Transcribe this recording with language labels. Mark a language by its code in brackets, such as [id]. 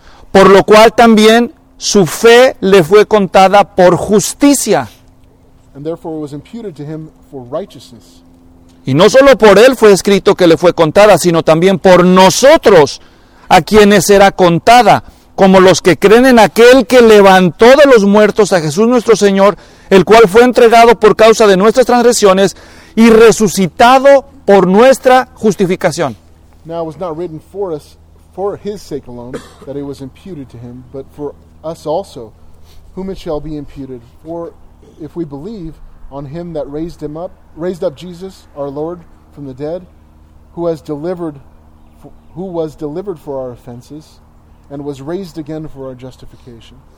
[es] Por lo cual también su fe le fue contada por justicia. [en] And therefore it was imputed to him for righteousness. [es] Y no solo por él fue escrito que le fue contada, sino también por nosotros, a quienes será contada, como los que creen en aquel que levantó de los muertos a Jesús nuestro Señor, el cual fue entregado por causa de nuestras transgresiones y resucitado por nuestra justificación. [en] Now it was not written for us, for his sake alone, that it was imputed to him, but for us also, whom it shall be imputed. For if we believe on him that raised him up, raised up Jesus, our Lord, from the dead, who was delivered for our offenses, and was raised again for our justification.